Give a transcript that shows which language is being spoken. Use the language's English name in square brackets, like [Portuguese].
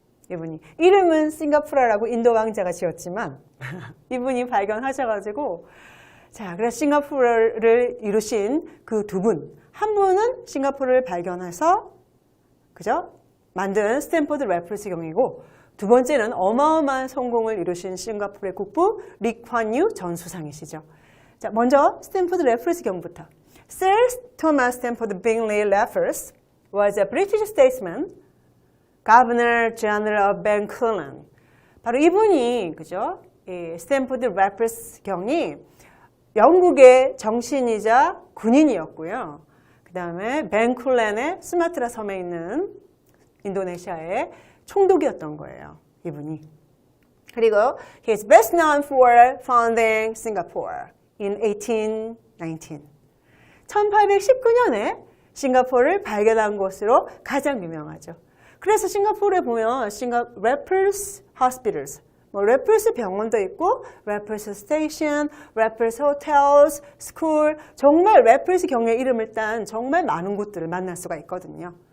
[Korean] 이분이 이름은 싱가포르라고 인도 왕자가 지었지만 이분이 발견하셔가지고 자, 그래서 싱가포르를 이루신 그 두 분, 한 분은 싱가포르를 발견해서 그죠? 만든 스탠퍼드 래플스 경이고 두 번째는 어마어마한 성공을 이루신 싱가포르의 국부 리콴유 전 수상이시죠. 자, 먼저 스탠퍼드 래플스 경부터. [English] Sir Thomas Stamford Bingley Raffles was a British statesman, Governor General of Bencoolen. [Korean] 바로 이분이 그죠? 이 스탠퍼드 래플스 경이 영국의 정신이자 군인이었고요. 그 다음에 벤쿨렌의 스마트라 섬에 있는 인도네시아의 총독이었던 거예요. 이분이. 그리고 [English] he is best known for founding Singapore in 1819. [Korean] 1819년에 싱가포르를 발견한 곳으로 가장 유명하죠. 그래서 싱가포르에 보면 래플스 hospitals, 래플스 병원도 있고 래플스 스테이션, 래플스 호텔스, 스쿨, 정말 래플스 경의 이름을 딴 정말 많은 곳들을 만날 수가 있거든요.